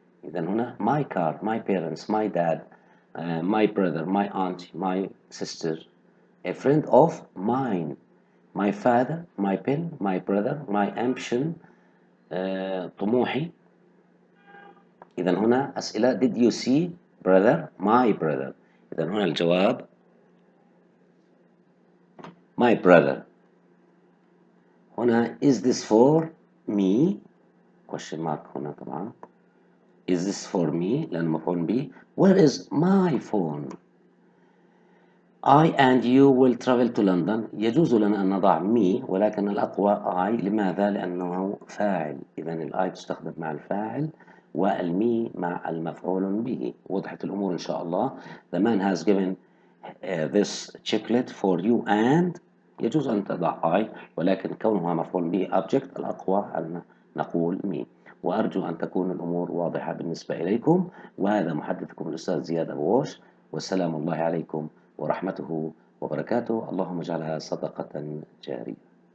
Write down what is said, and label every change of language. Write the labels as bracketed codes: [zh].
[ar] إذا هنا [en] my car, my parents, my dad, my brother, my aunt, my sister, a friend of mine, my father, my pen, my brother, my ambition, طموحي. [ar] إذا هنا أسئلة. [en] Did you see brother? My brother. [ar] إذا هنا الجواب [en] my brother. [ar] هنا [en] is this for me؟ [ar] question mark هنا طبعا. [en] Is this for me؟ [ar] لأنه مفعول به. [en] Where is my phone؟ I and you will travel to London. [ar] يجوز لنا أن نضع me، ولكن الأقوى I. لماذا؟ لأنه فاعل. إذا الI تستخدم مع الفاعل والمي مع المفعول به. وضحت الأمور إن شاء الله. [en] The man has given this chocolate for you and. [ar] يجوز أن تضع I، ولكن كونها مفعول به object، الأقوى أن نقول me. وأرجو أن تكون الأمور واضحة بالنسبة إليكم. وهذا محدثكم الأستاذ زياد أبو وش، والسلام الله عليكم ورحمته وبركاته. اللهم اجعلها صدقة جارية.